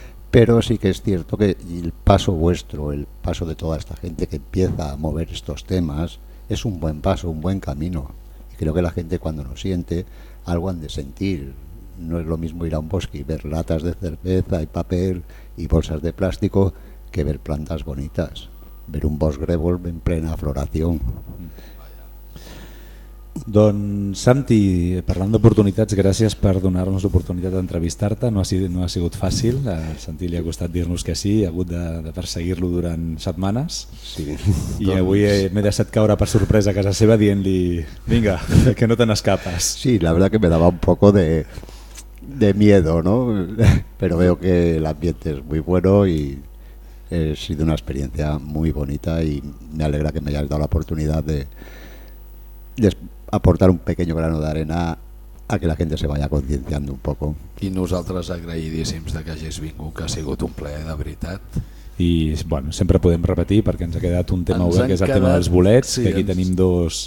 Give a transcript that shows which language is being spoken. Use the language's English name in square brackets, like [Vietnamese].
[Spanish] Pero sí que es cierto que el paso vuestro, el paso de toda esta gente que empieza a mover estos temas, es un buen paso, un buen camino. Y creo que la gente, cuando nos siente, algo han de sentir. No es lo mismo ir a un bosque y ver latas de cerveza y papel y bolsas de plástico que ver plantas bonitas, ver un bosque grévol en plena floración. [Catalan] Don Santi, parlant d'oportunitats, gràcies per donar-nos l'oportunitat d'entrevistar-te. No ha sigut fàcil, a Santi li ha costat dir-nos que sí, ha hagut de perseguir-lo durant setmanes. Sí. I doncs... avui m'he deixat caure per sorpresa a casa seva dient-li, vinga, que no te n'escapes. [Spanish] Sí, la verdad que me daba un poco de miedo, ¿no? Pero veo que el ambiente es muy bueno y ha sido una experiencia muy bonita y me alegra que me hayas dado la oportunidad de aportar un pequeño grano [Catalan] d'arena [Spanish] a que [Catalan] la gent [Spanish] se vaya concienciando un poco. [Catalan] I nosaltres agraïdíssims que hagis vingut, que ha sigut un plaer de veritat. I bueno, sempre podem repetir perquè ens ha quedat un tema obert, que és el tema dels bolets, sí, que aquí tenim dos